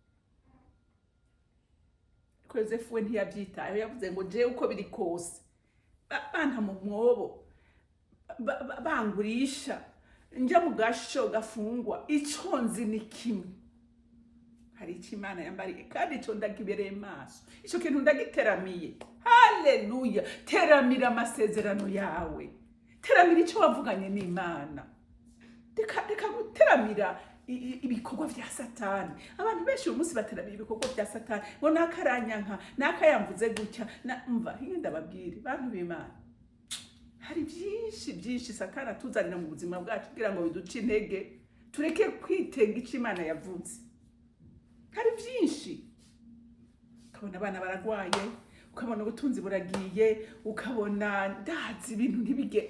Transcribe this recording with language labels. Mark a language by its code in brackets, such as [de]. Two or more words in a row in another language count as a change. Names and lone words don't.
[rn] Yosefu we ntiyavyitayeho, yavuze ngo je uko biri kose banta mu mwobo, bangurisha, nja mu gasho gafungwa, ico nzi ni kimwe, hari icyo Imana yambariye, kandi ico ndagibereye maso, ico kintu ndagiteramiye. Haleluya. Teramira amasezerano yawe, teramira icyo wavuganye n'Imana. Reka guteramira ibikorwa vya Satani. Abantu benshi uyu munsi bateramira ibikorwa vya Satani, ngo nakaranyanka, nakayamvuze gutya. Umva, ndababwire bantu b'Imana, hari byinshi Satani atuzanira mu buzima bwacu kugira ngo biduce intege, tureke kwitega icyo Imana yavuze. Hari byinshi. Ukabona abana baragwaye, ukabona ubutunzi buragiye, ukabona ndazi ibintu ntibige.